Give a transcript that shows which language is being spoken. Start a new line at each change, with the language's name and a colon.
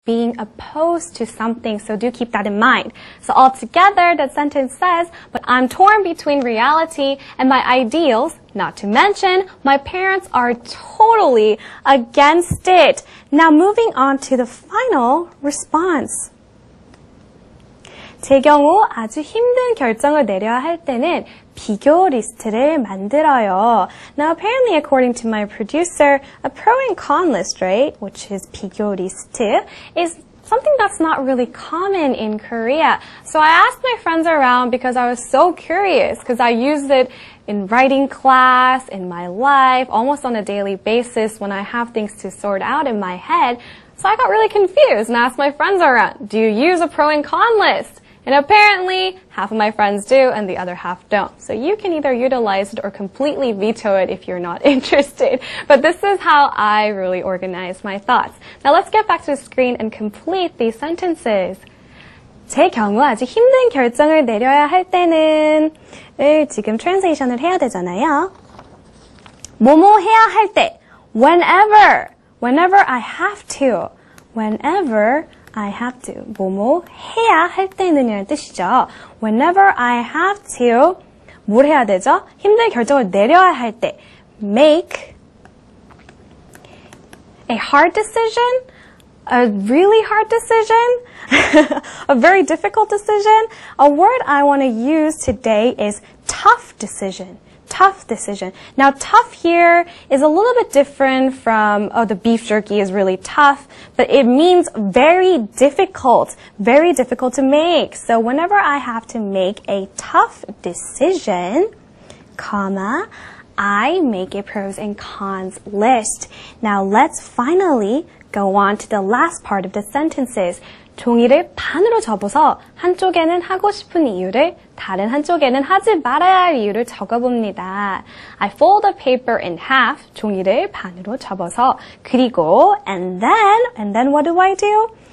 English: being opposed to something, so do keep that in mind. So altogether, the sentence says, but I'm torn between reality and my ideals, not to mention, my parents are totally against it. Now moving on to the final response.
Korean: 제 경우 아주 힘든 결정을 내려야 할 때는 비교 리스트를 만들어요.
English: Now apparently according to my producer, a pro and con list, right, which is
Korean: 비교 리스트,
English: is something that's not really common in Korea. So I asked my friends around because I was so curious because I used it in writing class, in my life, almost on a daily basis when I have things to sort out in my head. So I got really confused and asked my friends around, do you use a pro and con list? And apparently, half of my friends do and the other half don't. So you can either utilize it or completely veto it if you're not interested. But this is how I really organize my thoughts. Now let's get back to the screen and complete these sentences.
Korean: 제 경우 아주 힘든 결정을 내려야 할 때는 지금 트랜sl레이션을 해야 되잖아요. 뭐뭐 해야 할 때,
English: whenever I have to, whenever I have to.
Korean: 뭐뭐 해야 할 때는이라는 뜻이죠.
English: Whenever I have to,
Korean: 뭘 해야 되죠? 힘든 결정을 내려야 할 때.
English: Make a hard decision, a really hard decision, a very difficult decision. A word I want to use today is tough decision. Tough decision. Now, tough here is a little bit different from, the beef jerky is really tough, but it means very difficult to make. So whenever I have to make a tough decision, comma, I make a pros and cons list. Now, let's finally go on to the last part of the sentences.
Korean: 종이를 반으로 접어서 한쪽에는 하고 싶은 이유를 다른 한쪽에는 하지 말아야 할 이유를 적어봅니다.
English: I fold the paper in half,
Korean: 종이를 반으로 접어서 그리고
English: and then what do I do?